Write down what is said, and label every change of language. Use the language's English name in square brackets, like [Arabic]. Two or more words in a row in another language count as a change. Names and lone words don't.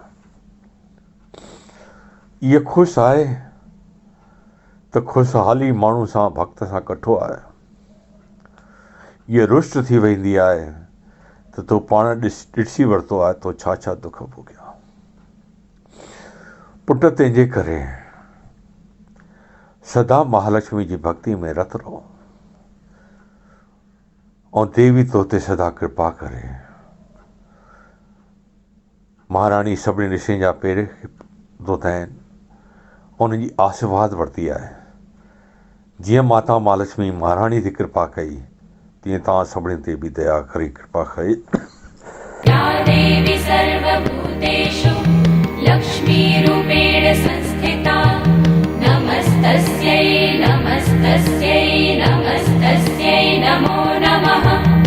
[Sindhi] इहा ख़ुशि आहे त ख़ुशहाली माण्हू सां भक्त सां कठो आहे। इहा रुष्ट थी वेंदी आहे त तो पाण ॾिसी वरितो आहे तो छा छा दुख भोॻिया। पुट तंहिंजे करे सदा महालक्ष्मी जी भक्ति में रत रहो, ऐं देवी तो ते सदा कृपा करे। महाराणी सभिनी ऋषियुनि जा पेर धोता आहिनि, उनजी आशीर्वाद वरिती आहे। जीअं माता महालक्ष्मी महाराणी ते कृपा कई, तीअं तव्हां सभिनी ते बि दया करे कृपा कई। [Sanskrit] या देवी सर्वभूतेषु लक्ष्मीरूपेण संस्थिता, नमस्तस्यै नमस्तस्यै नमस्तस्यै नमो नमः।